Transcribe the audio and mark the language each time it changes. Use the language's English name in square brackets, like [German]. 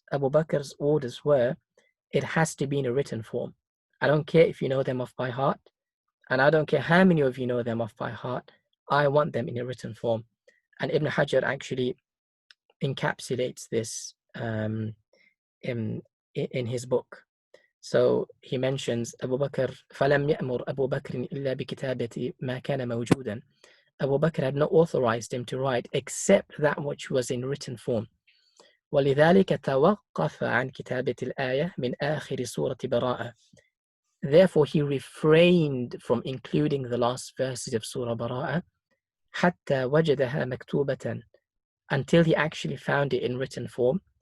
[English] Abu Bakr's orders were, it has to be in a written form. I don't care if you know them off by heart, and I don't care how many of you know them off by heart, I want them in a written form. And Ibn Hajar actually encapsulates this in his book. So he mentions Abu Bakr, [Arabic] فَلَمْ يَأْمُرْ أَبُو بَكْرٍ إِلَّا بِكِتَابَةِ مَا كَانَ مَوْجُودًا. [English] Abu Bakr had not authorized him to write except that which was in written form. [Arabic] وَلِذَلِكَ تَوَقَّفَ عَنْ كِتَابَةِ الْآيَةِ مِنْ آخِرِ سُورَةِ بَرَاءَةِ. [English] Therefore, he refrained from including the last verses of Surah Bara'ah [Arabic] حَتَّى وَجَدَهَا مَكْتُوبَةً, [English] until he actually found it in written form.